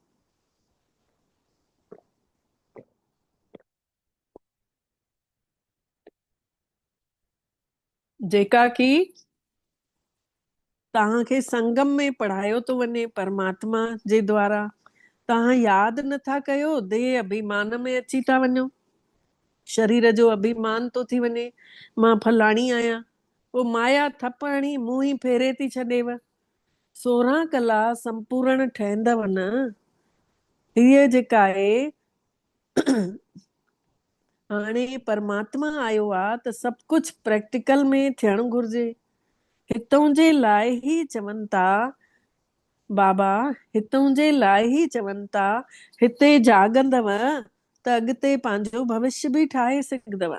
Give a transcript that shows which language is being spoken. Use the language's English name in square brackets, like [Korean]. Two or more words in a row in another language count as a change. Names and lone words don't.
[Sindhi] जेका की तव्हांखे संगम में पढ़ायो थो वञे परमात्मा जे द्वारा। तव्हां यादि नथा कयो, देह अभिमान में अची था वञो, शरीर जो अभिमान थो थी वञे, मां फलाणी आहियां। पोइ माया थप हणी मुंहुं ई फेरे थी छॾेव। 16 कला संपूर्ण ठहंदव न। हीअ जेका आहे हाणे परमात्मा आयो आहे त सभु कुझु प्रैक्टिकल में थियणु घुर्जे। हितों जे लाइ ई चवनि था बाबा, हितों जे लाइ ई चवनि था हिते जाॻंदव त अॻिते पंहिंजो भविष्य बि ठाहे सघंदव।